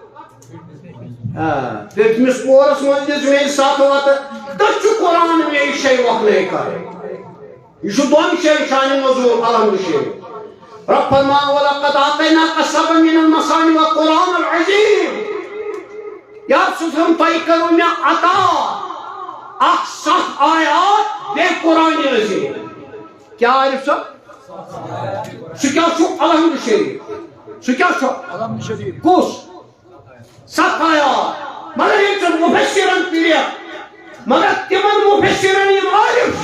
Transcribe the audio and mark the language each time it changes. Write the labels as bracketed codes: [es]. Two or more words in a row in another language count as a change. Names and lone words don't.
[ks] پیٚٹھمِس پورس منٛز دِژ مےٚ سَتھ وَتہٕ تٔتھۍ چھُ قرآن مےٚ یہِ شے وۄکھنٲے کَرٕنۍ یہ چھُ دۄن شاین شانہِ نزول الحمد شریف رب فرمان [ar] وَلَقَدْ آتَيْنَاكَ سَبْعًا مِنَ الْمَثَانِِ وَالْقُرْآنَ الْعَظِيمَ [ks] یا سُسم تۄہہِ کٔرٕو مےٚ عطا اکھ 7 آیات بیٚیہِ قرآنِ عظیٖم کیٛاہ عارف صٲب سُہ کیٛاہ چھُ الحمد شریف سُہ کیٛاہ چھُ کُس 7 آیات مگر ییٚلہِ ژٕ مُفسِرن پِرِکھ مگر تِمن مُفسِرن یِم عارف چھِ